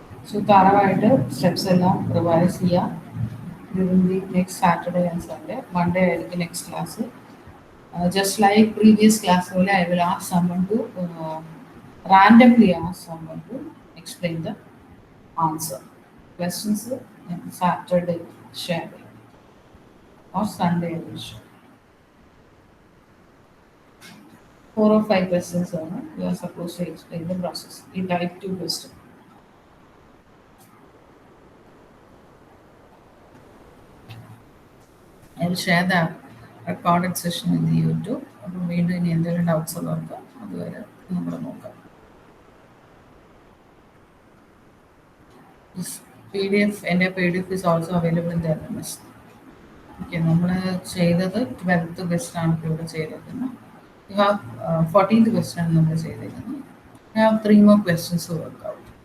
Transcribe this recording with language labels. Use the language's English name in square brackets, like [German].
[Malayalam] So തറവായിട്ട് steps എല്ലാം revise ചെയ്യാം. [English] during the next Saturday and Sunday. Monday [Malayalam] ആയിരിക്കും [English] Next class. Just like previous class [Malayalam] പോലെ [English] I will ask someone to randomly ask someone to explain the answer. Questions Saturday share or Sunday I will share. 4 or 5 questions you are supposed to explain the process. You type 2 questions. I will share the recorded session in the YouTube. [Malayalam] അപ്പോൾ വീണ്ടും ഇനി എന്തെങ്കിലും doubts ഉള്ളവർക്ക് അതുവരെ നമ്മൾ നോക്കാം. [English] PDF, [Malayalam] എൻ്റെ [English] PDF is also available in the LMS. [Malayalam] Okay, നമ്മൾ ചെയ്തത് 12th ക്വസ്റ്റൻ ആണ് ഇപ്പോൾ ഇവിടെ ചെയ്തേക്കുന്നത്. [English] you have [Malayalam] 14th ക്വസ്റ്റൻ ആണ് നമ്മൾ ചെയ്തേക്കുന്നത്. [English] You have 3 more questions to work out.